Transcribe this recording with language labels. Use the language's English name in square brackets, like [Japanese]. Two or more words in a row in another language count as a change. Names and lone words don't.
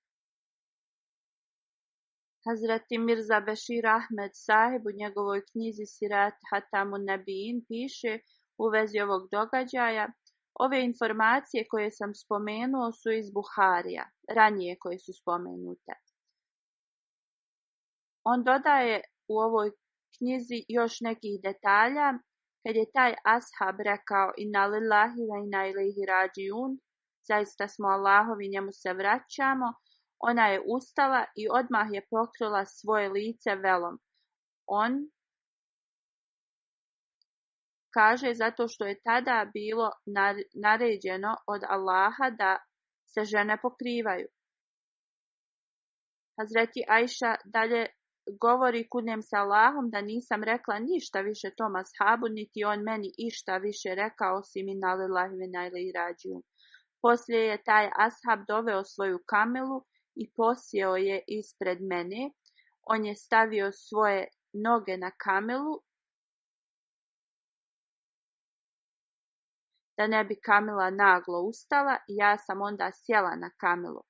[Bosnian] Hazreti Mirza Bešir Ahmed Sahib u njegovoj knjizi Sirat Hatamun Nabiin piše u vezi ovog događaja: ove informacije koje sam spomenuo su iz Buharija, ranije koje su spomenute. On dodaje u ovoj knjizi još nekih detalja. Kad je taj ashab rekao: [Arabic] إنا لله وإنا إليه راجعون, [Bosnian] zaista smo Allahovi, njemu se vraćamo, ona je ustala i odmah je pokrila svoje lice velom. On kaže zato što je tada bilo naređeno od Allaha da se žene pokrivaju. Hazreti Ajša dalje govori: kunem se Allahom da nisam rekla ništa više tom ashabu, niti on meni išta više rekao osim [Arabic] إنا لله وإنا إليه راجعون. [Bosnian] Poslije je taj ashab doveo svoju kamelu i posjeo je ispred mene. On je stavio svoje noge na kamelu da ne bi kamela naglo ustala i ja sam onda sjela na kamelu.